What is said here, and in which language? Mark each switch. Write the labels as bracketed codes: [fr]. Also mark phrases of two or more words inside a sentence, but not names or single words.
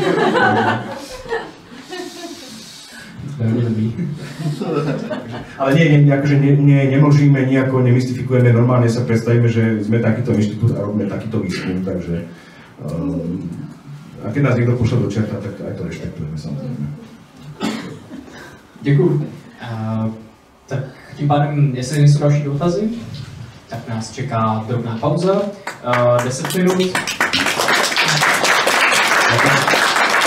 [sk] Ale akože nemlžíme, nejako nemystifikujeme, normálne sa predstavíme, že sme takýto inštitút a robíme takýto výskum, takže a keď nás niekto pošle do čerta, tak aj to rešpektujeme samozrejme. [cs] Děkuju. Tak tím pádem, jestli nejsou další dotazy, tak nás čeká drobná pauza, 10 minut.